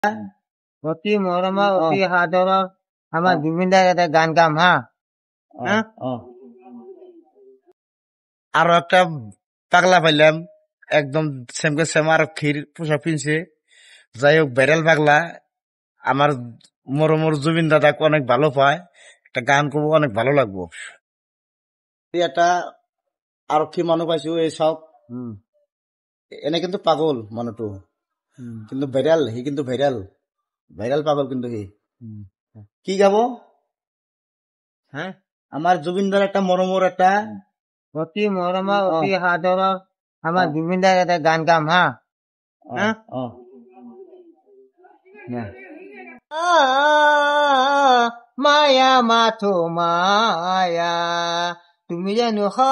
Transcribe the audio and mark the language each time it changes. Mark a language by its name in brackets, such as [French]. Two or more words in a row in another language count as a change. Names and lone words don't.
[Assamese] অতি মৰমৰ অতি সাদৰৰ আমাৰ জুবিন দাৰ এটা গান গাম হা। [Bangla] আরো একটা পাগলা পাইলাম একদম সেমকে সেম আরক্ষীর পোশাক পিনছে। যাই হোক ভাইরাল পাগলা আমার মরমর জুবিন দাদাকে অনেক ভালো পায়, একটা গান করবো অনেক ভালো লাগবো। [Assamese] একটা আরক্ষী মানুষ পাইছো এইসব এনে কিন্তু পাগল মানুষটো কিন্তু ভাইরাল, হি কিন্তু ভাইরাল ভাইরাল পাগল কিন্তু হি কি গাবো [Bangla] হ্যাঁ, আমার জুবিনদার একটা মরমর একটা [Assamese] অতি মৰমৰ অতি সাদৰৰ আমাৰ জুবিন দাৰ এটা গান গাম হা। [Bangla] মায়া মাথো মায়া তুমি জানো